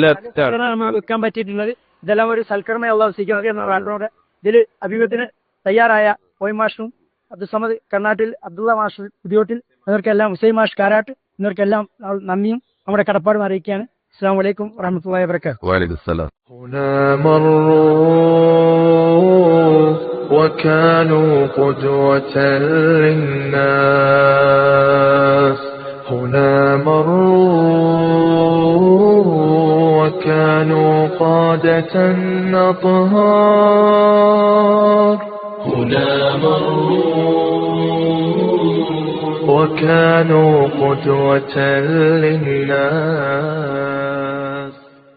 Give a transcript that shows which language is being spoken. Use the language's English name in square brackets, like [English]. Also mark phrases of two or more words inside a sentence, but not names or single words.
[Malayalam] വെക്കാൻ പറ്റിയിട്ടുള്ളത് ഇതെല്ലാം ഒരു സൽക്കർമ്മയുള്ള സ്വീകരിക്കുന്നവരോട് ഇതിൽ അഭിമുഖത്തിന് തയ്യാറായ ഓയ് മാഷും അബ്ദുസമദ് കർണാട്ടിൽ, അബ്ദുള്ള മാഷ് പുതിയോട്ടിൽ, ഇവർക്കെല്ലാം ഹുസൈൻ മാഷ് കാരാട്ട്, ഇവർക്കെല്ലാം നന്ദിയും നമ്മുടെ കടപ്പാടും അറിയിക്കുകയാണ്. [Arabic] السلام عليكم ورحمة الله وبركاته. وعليكم سلام. وكانوا قدوة للناس هنا مروا وكانوا قادة أطهار هنا مروا وكانوا قدوة للناس